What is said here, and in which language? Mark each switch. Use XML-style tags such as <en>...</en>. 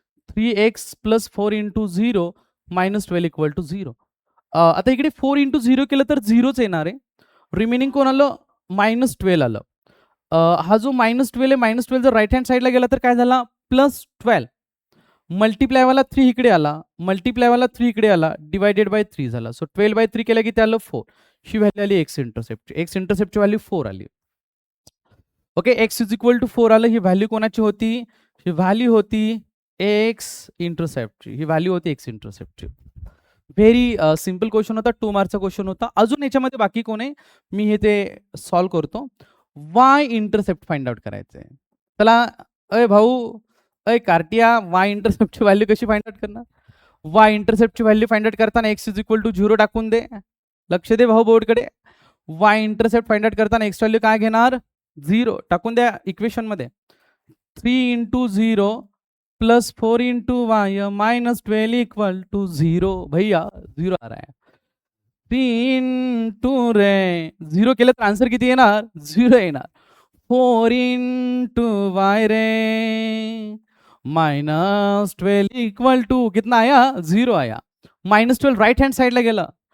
<mr>3x plus 4 into 0 minus 12 equal to 0. आता इकडे 4 into 0 केलं तर 0च येणार आहे. रिमेनिंग कोण आलं -12 आलं. हा जो -12 आहे -12 जर राईट हँड साईडला गेला तर काय झाला +12. मल्टिप्लायवाला 3 इकडे आला, मल्टिप्लायवाला 3 इकडे आला, डिवायडेड बाय 3 झाला. सो 12/3 केलं की ते आलं 4. ही व्हॅल्यू आली एक्स इंटरसेप्टची. एक्स इंटरसेप्टची व्हॅल्यू 4 आली. Okay, x is equal to 4 आलं. ही व्हॅल्यू कोणाची होती? ही व्हॅल्यू होती एक्स इंटरसेप्टची. ही व्हॅल्यू होती एक्स इंटरसेप्टची. व्हेरी सिंपल क्वेश्चन होता, 2 मार्कचा क्वेश्चन होता. अजून याच्यामध्ये बाकी कोण आहे? मी हे ते सॉल्व्ह करतो. वाय इंटरसेप्ट फाइंड आउट करायचंय. चला, अय भाऊ, अय कार्टिया, वाय इंटरसेप्टची व्हॅल्यू कशी फाइंड आउट करणार? वाय इंटरसेप्टची व्हॅल्यू फाइंड आउट करताना एक्स इज इक्वल टू 0 टाकून दे. लक्ष दे भाऊ बोर्डकडे. वाय इंटरसेप्ट फाइंड आउट करताना एक्स व्हॅल्यू काय घेणार? 0 टाकून द्या इक्वेशन मध्ये. 3 into 0 plus 4 into Y minus 12 equal to 0.</mr> <hi>भैया 0 आ रहा है.</hi> <mr>3 इंटू रे 0 केलं तर आन्सर किती येणार? 0 येणार.</mr> <hi>4 इंटू वाय रे माइनस 12 इक्वल टू कितना आया? 0 आया.</hi> <mr>माइनस 12 राइट हैंड साइड ला गेलं.</mr>